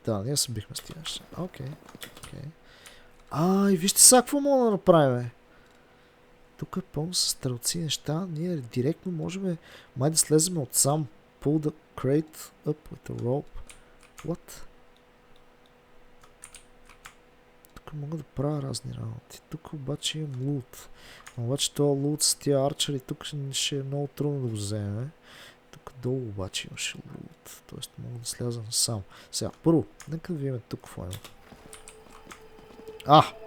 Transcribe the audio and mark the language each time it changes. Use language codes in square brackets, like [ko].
[bg] Да, ние се бихме с тия неща. Окей. И вижте сега какво мога да направим. Тук е пълно с стрелци неща. Ние директно можем май да слезем от сам. [en] Pull the crate up with a rope. What? [bg] Тук мога да правя разни работи. Тук обаче имам лут. Обаче този лут с тия арчери тук ще е много трудно да го вземе. Тук долу обаче имаше лут. Тоест мога да сляза сам. Сега, първо, нека да видим тук какво има.